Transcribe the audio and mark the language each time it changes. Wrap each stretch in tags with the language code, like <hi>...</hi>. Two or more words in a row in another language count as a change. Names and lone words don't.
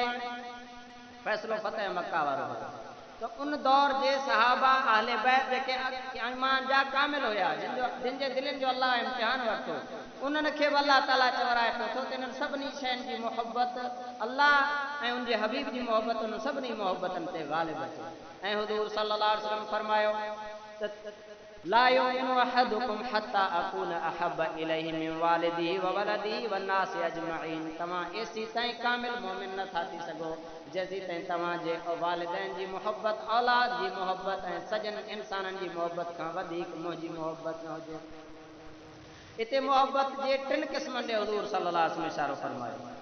<sd>फ़ैसिलो फतह मक्का वारो हो। तो उन दौर जे सहाबा अहले बैत जेके ईमान जा कामिल हुया, जिन जे दिलनि जो अल्लाह इम्तिहान वरितो, उन्हनि खे अल्लाह ताला चवराए पियो थो त इन्हनि सभिनी शयुनि जी मोहब्बत अल्लाह ऐं उनजे हबीब जी मोहब्बत उन सभिनी मोहब्बतनि ते ग़ालिब अचे। ऐं हुजूर</sd> <ar>صلى الله عليه وسلم</ar> <sd>फरमायो त</sd> <ar>لا يؤمن أحدكم حتى أكون أحب إليه من والده وولده والناس أجمعين.</ar> <sd>तव्हां एसी ताईं कामिल मोमिन नथा थी सघो जेसीं ताईं तव्हां जे वालिदैन जी मोहब्बत, औलाद जी मोहब्बत ऐं सजन इंसाननि जी मोहब्बत खां वधीक मुंहिंजी मोहब्बत न हुजे। इते मोहब्बत जे टिनि क़िस्मनि ॾे हुजूर</sd> <ar>صلى الله عليه وسلم</ar> <sd>इशारो फरमायो।</sd>